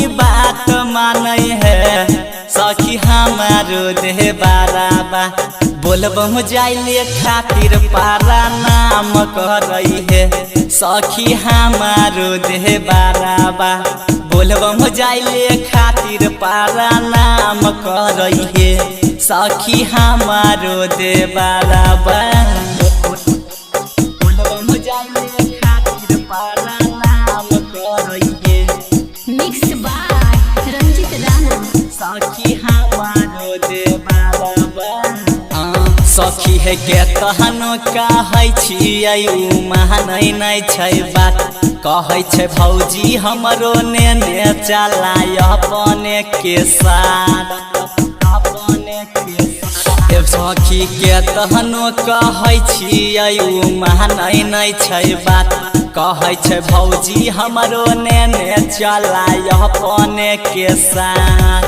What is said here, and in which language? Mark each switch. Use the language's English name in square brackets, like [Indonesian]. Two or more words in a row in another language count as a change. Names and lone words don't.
[Maithili] बात मानै है सखी हमारो दे बाबा बोलबम जाइले खातिर पारा नाम करई है सखी हमारो दे बाबा बोलबम जाइले खातिर पारा नाम करई है सखी हमारो दे बाबा बोलबम जाइले खातिर पारा नाम करई है [English] mix by रंजित राणा। [Maithili] सखी हमारो दे बाबा सखी है के कहनो कहै छियै उ मानै नै छै बात कहै छै भौजी हमरो नेने चलाय अपने के साथ सखी के कहनो कहै छियै उ मानै नै छै बात कहै छै भौजी हमरो नेने चलाय अपने के साथ